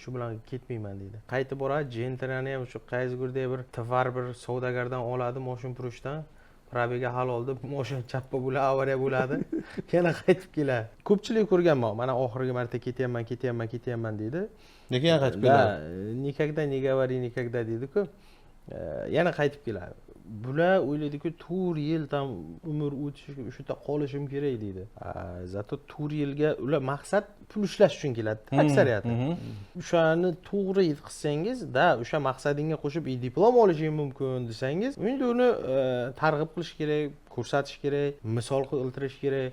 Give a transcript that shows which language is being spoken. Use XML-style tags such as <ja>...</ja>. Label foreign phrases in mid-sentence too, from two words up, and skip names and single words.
<uz>Shu bilan ketmayman dedi. Qaytib boradi, jentrani ham shu qaysidir bir tovar bir savdogardan oladi, moshin purushdan. Probiga hal oldi, moshin chappa bo'ladi, avariya bo'ladi, yana qaytib keladi. Ko'pchilik ko'rganman, mana oxirgi marta ketyapman deydi. Nega yana qaytib keladi?</uz> <ru>Никогда не говори никогда</ru> <uz>deydi-ku. Yana qaytib keladi. bular o'ylaydiki 4 yil tam umr o'tishi shu yerda qolishim kerak deydi. Zato 4 yilga ular maqsad pul ishlash uchun keladi aksariyati. O'shani to'g'ri yetkazsangiz, o'sha maqsadingga qo'shib diplom olishing mumkin desangiz, endi uni targ'ib qilish kerak, ko'rsatish kerak, misol keltirish kerak.</uz>